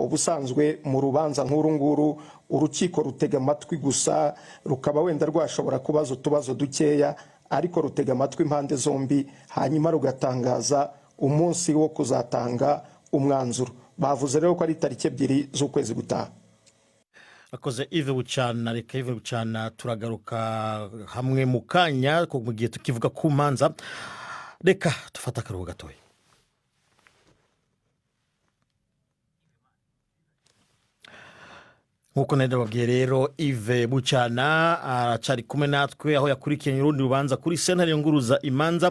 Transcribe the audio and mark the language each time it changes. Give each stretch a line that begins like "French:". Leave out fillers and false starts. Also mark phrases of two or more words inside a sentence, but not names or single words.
Kinyarwanda: Ubusanzwe mu rubanza nk'uru nguru urukiko rutega amatwi gusa, rukaba wenda rwashobora kubaza utubazo dukeya, ariko rutega amatwi impande zombi hanyuma rugatangaza umunsi wo kuzatanga umwanzuro. Bavuze rero ko ari itariki 2 z'ukwezi gutaha.
Rundi: Akoze Yves Bucyana. Reka Yves Bucyana turagaruka hamwe mu kanya ko mu gihe tukivuga ku manza. Reka tufata akaruhuko gatoya. Nkuko nababwiye rero Yves Bucyana aracari kumwe natwe aho yakurikiranye urundi rubanza kuri sentare yunguruza imanza.